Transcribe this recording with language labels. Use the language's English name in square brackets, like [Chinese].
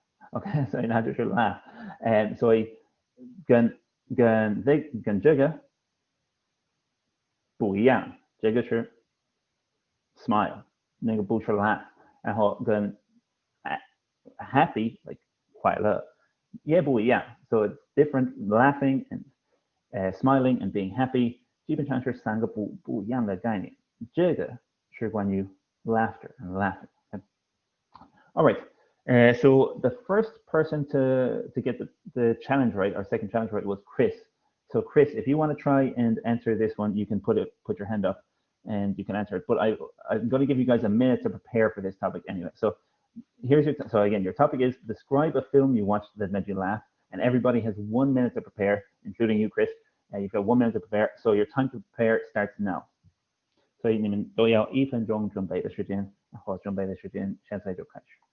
[Chinese] OK， 所以那就是 laugh， 所以跟这个不一样，这个是 smile， 那个不是 laugh， 然后跟 happy like 快乐也不一样， [English] so it's different. Laughing and smiling and being happy [Chinese] 基本上是3个不一样的概念，这个是关于 [English] laughter and laughing. All right. So the first person to get the challenge right, our second challenge right, was Chris. So Chris, if you want to try and answer this one, you can put your hand up and you can answer it. But I'm going to give you guys a minute to prepare for this topic anyway. So so again, your topic is describe a film you watched that made you laugh, and everybody has 1 minute to prepare, including you, Chris. You've got 1 minute to prepare. So your time to prepare starts now. [Chinese] 所以你们都要1分钟准备的时间，然后准备的时间现在就开始。